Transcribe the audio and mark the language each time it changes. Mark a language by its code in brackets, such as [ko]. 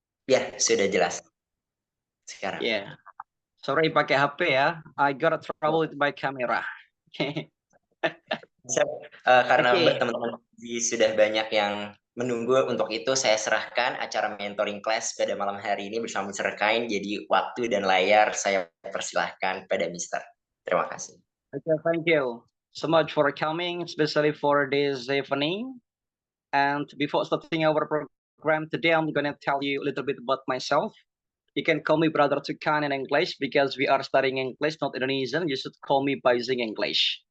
[id] Ya, sudah jelas sekarang. [en] Yeah. Sorry [id] pakai HP ya. [en] I got trouble with my camera. [id] Karena Oke. teman-teman sudah banyak yang menunggu, untuk itu saya serahkan acara mentoring class pada malam hari ini bersama Mr. Kain. Jadi waktu dan layar saya persilahkan pada Mr. Terima kasih. [en] Okay, thank you so much for coming, especially for this evening. And before starting our program today, I'm going to tell you a little bit about myself. You can call me Brother Tukan in English because we are studying English, not Indonesian. You should call me by using English.